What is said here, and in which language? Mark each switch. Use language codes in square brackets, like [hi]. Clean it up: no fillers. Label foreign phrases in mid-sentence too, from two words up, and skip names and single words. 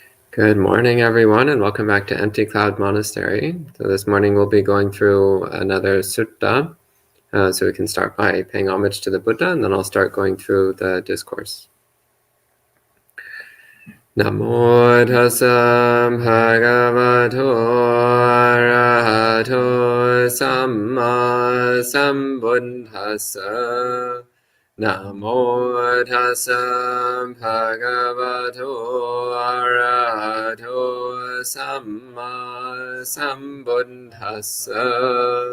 [en] Good morning, everyone, and welcome back to Empty Cloud Monastery. So this morning we'll be going through another sutta, so we can start by paying homage to the Buddha, and then I'll start going through the discourse. [pi] Namo tassa bhagavato arahato samma sambuddhassa. Namo tassa bhagavato arahato samma sambuddhassa.